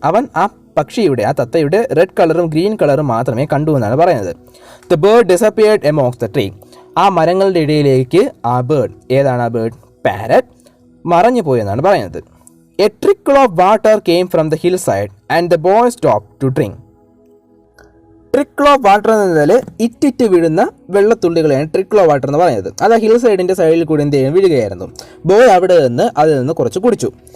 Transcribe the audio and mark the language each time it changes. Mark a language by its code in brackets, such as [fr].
[ml] അവൻ ആ തത്തയുടെ റെഡ് കളറും ഗ്രീൻ കളറും മാത്രമേ കണ്ടു എന്നാണ് പറയുന്നത്. [en] The bird disappeared amongst the tree. [ml] ആ മരങ്ങളുടെ ഇടയിലേക്ക് ആ ബേർഡ്, ഏതാണ് ആ ബേർഡ്? പാരറ്റ്, മറഞ്ഞു പോയെന്നാണ് പറയുന്നത്. [en] A trickle of water came from the hillside and the boy stopped to drink. [ml] Trickle of water എന്ന് പറഞ്ഞാൽ ഇറ്റിറ്റ് വീഴുന്ന വെള്ളത്തുള്ളികളെയാണ് ട്രിക്കിൾ ഓഫ് വാട്ടർ എന്ന് പറയുന്നത്. അത് ഹിൽ സൈഡിൻ്റെ സൈഡിൽ കൂടി എന്ത് ചെയ്യും, വീഴുകയായിരുന്നു. ബോയ് അതിൽ നിന്ന് കുറച്ച് കുടിച്ചു.